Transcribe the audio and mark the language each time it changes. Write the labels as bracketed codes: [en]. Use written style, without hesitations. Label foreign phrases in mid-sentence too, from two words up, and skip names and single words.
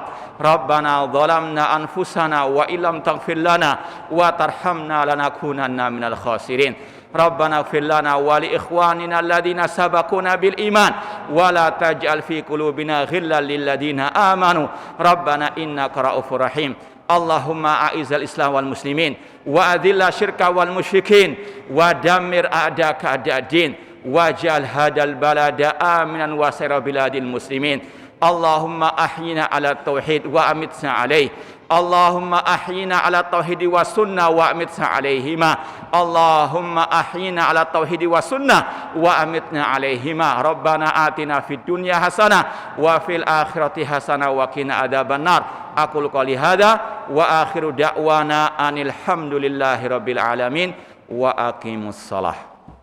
[ar] ربنا ظلمنا أنفسنا وإن لم تغفر لنا وترحمنا لنكونن من الخاسرين. ربنا اغفر لنا ولإخواننا الذين سبقونا بالإيمان ولا تجعل في قلوبنا غلا للذين آمنوا ربنا إنك رؤوف رحيم. اللهم أعز الإسلام والمسلمين وأذل الشرك والمشركين ودمر أعداءك أعداء الدين واجعل هذا البلد آمنا وسائر بلاد المسلمين. اللهم أحينا على التوحيد وأمتنا عليه. اللهم أحينا على التوحيد والسنة وأمتنا عليهما. اللهم أحينا على التوحيد والسنة وأمتنا عليهما. ربنا آتنا في الدنيا حسنة وفي الآخرة حسنة وقنا عذاب النار. أقول قولي هذا وآخر دعوانا أن الحمد لله رب العالمين وأقم الصلاة.